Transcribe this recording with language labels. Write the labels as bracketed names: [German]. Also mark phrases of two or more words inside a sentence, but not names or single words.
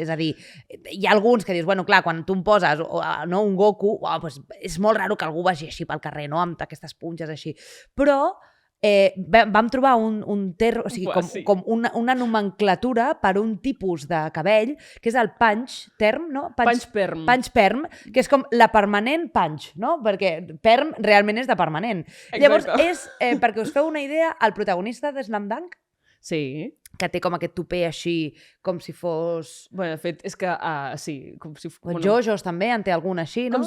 [Catalan] És a dir, hi ha alguns que dius, bueno, clar, quan tu em poses no, un Goku, doncs és molt raro que algú vagi així pel carrer, no?, amb aquestes punxes així. Però vam trobar un terme, o sigui, com una nomenclatura per un tipus de cabell, que és el [English] punch term, [Catalan] no? [English] Punch perm, [Catalan] que és com la permanent punch, no? Perquè perm realment és de permanent. Exacte. Llavors, perquè us feu una idea, el protagonista de Slam Dunk, sí, que té com aquest tupé així, com si fos... Bueno, de fet, és que, sí... Com si JoJo's també en té algun així, no?